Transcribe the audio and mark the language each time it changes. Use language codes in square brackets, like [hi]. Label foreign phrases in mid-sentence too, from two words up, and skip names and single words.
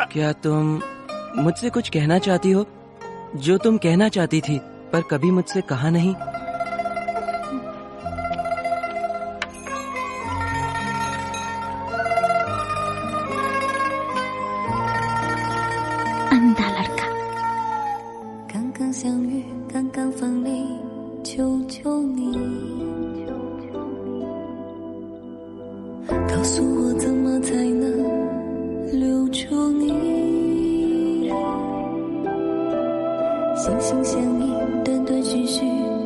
[hi] क्या तुम मुझसे कुछ कहना चाहती हो जो तुम कहना चाहती थी पर कभी मुझसे कहा नहीं? अंधा लड़का। [zh] 刚刚相遇，刚刚分离，求求你，告诉我怎么才能留住你。心心相印，断断续续。